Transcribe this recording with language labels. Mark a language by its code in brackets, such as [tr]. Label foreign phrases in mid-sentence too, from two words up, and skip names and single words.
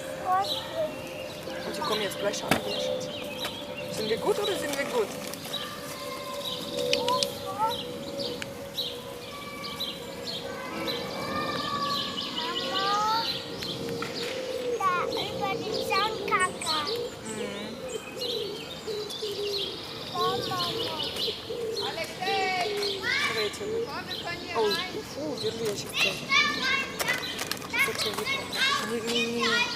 [de] Und die kommen jetzt gleich an. Sind wir gut oder sind wir gut? Über den Sandkacker. [ru] Oh, фу, держи, я сейчас тоже. Хочу выпрыгнуть. Не.